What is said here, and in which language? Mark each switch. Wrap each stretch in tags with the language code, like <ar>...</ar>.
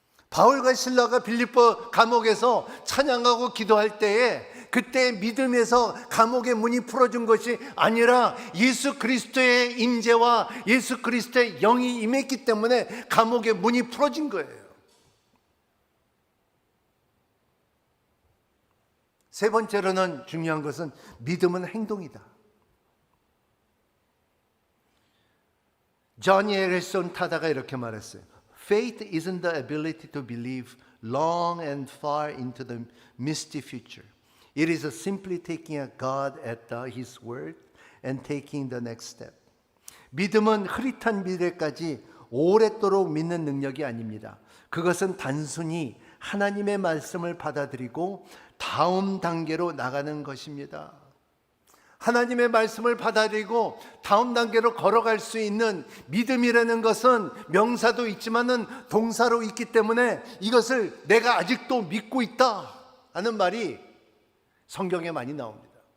<ko>바울과 실라가 빌립보 감옥에서 찬양하고 기도할 때에 그때 믿음에서 감옥의 문이 풀어준 것이 아니라 예수 그리스도의 임재와 예수 그리스도의 영이 임했기 때문에 감옥의 문이 풀어진 거예요. 세 번째로는 중요한 것은 믿음은 행동이다. 존 에리슨 타다가 이렇게 말했어요.</ko> <en>Faith isn't the ability to believe long and far into the misty future. It is simply taking a God at His word and taking the next step.</en> <ko>믿음은 흐릿한 미래까지 오랫도록 믿는 능력이 아닙니다. 그것은 단순히 하나님의 말씀을 받아들이고 다음 단계로 나가는 것입니다. 하나님의 말씀을 받아들이고 다음 단계로 걸어갈 수 있는 믿음이라는 것은 명사도 있지만은 동사로 있기 때문에 이것을 내가 아직도 믿고 있다 하는 말이 성경에 많이 나옵니다.</ko>